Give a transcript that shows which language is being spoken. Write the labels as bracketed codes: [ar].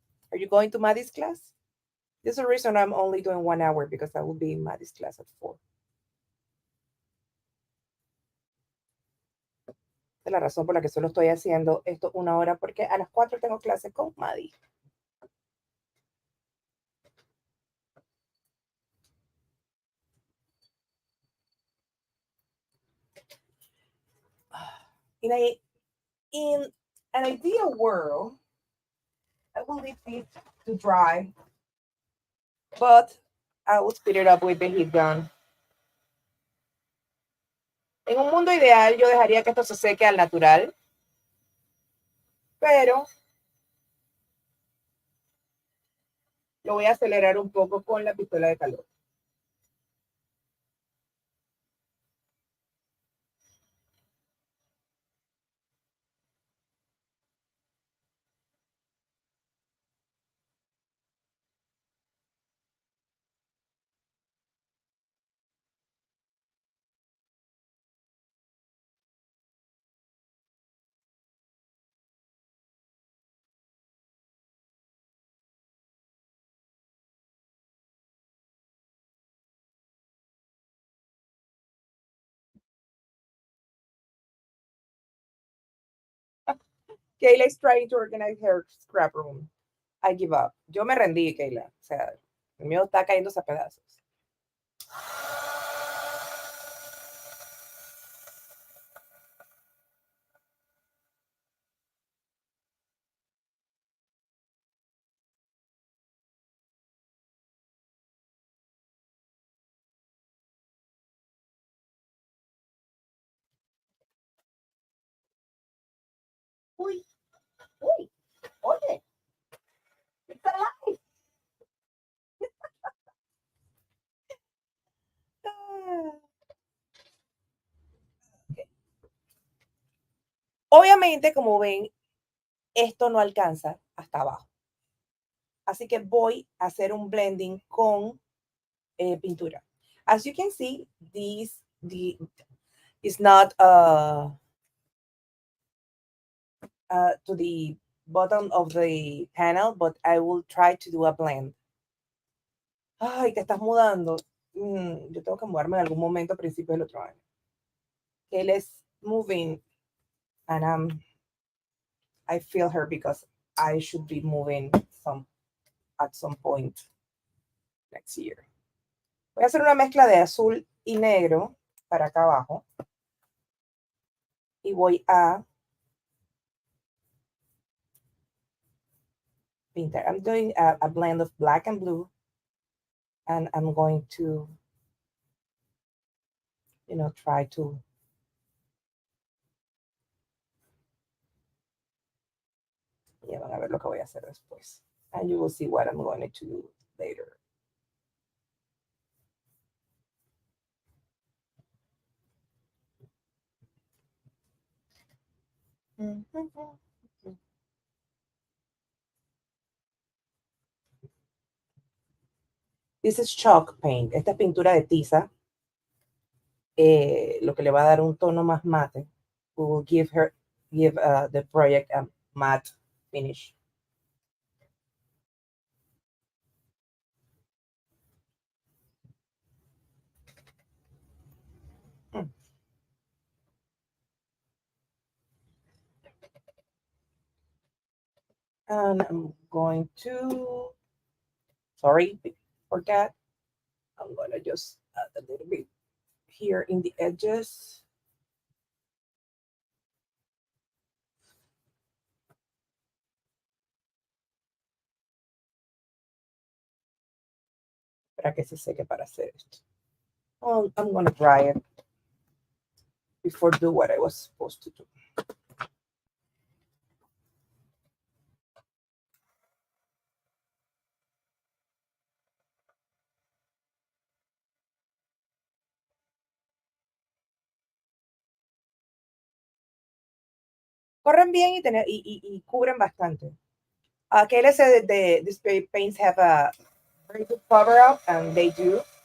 [en] Are you going to Maddie's class? There's a reason I'm only doing 1 hour because I will be in Maddie's class at 4. [es] Es la razón por la que solo estoy haciendo esto 1 hora porque a las 4 tengo clase con Maddie. [en] In an ideal world, I will leave it to dry, but I will speed it up with the heat gun. [es] En un mundo ideal, yo dejaría que esto se seque al natural, pero lo voy a acelerar un poco con la pistola de calor. [en] Kayla is trying to organize her scrap room. I give up. [es] Yo me rendí, Kayla. O sea, el mío está cayéndose a pedazos. Uy, uy, oye, está live. [en] Okay. [es] Obviamente, como ven, esto no alcanza hasta abajo. Así que voy a hacer un blending con pintura. [en] As you can see, the is not to the bottom of the panel, but I will try to do a blend. [es] Ay, te estás mudando. Yo tengo que mudarme en algún momento a principios del otro año. [en] Okay, let's move in, and I feel her because I should be moving at some point next year. [es] Voy a hacer una mezcla de azul y negro para acá abajo. Y voy a pintar. [en] I'm doing a blend of black and blue. And I'm going to, try to. [es] Ya van a ver lo que voy a hacer después. [en] And you will see what I'm going to do later. This is chalk paint. [es] Esta es pintura de tiza. Lo que le va a dar un tono más mate. [en] We will give the project a matte finish. And I'm going to, sorry for that. I'm going to just add a little bit here in the edges. [es] Para que se seque para hacer esto. [en] Oh, I'm going to dry it before do what I was supposed to do. [es] Corren bien y cubren bastante. [en] Kayla said that these paints have a very good cover up, and they do.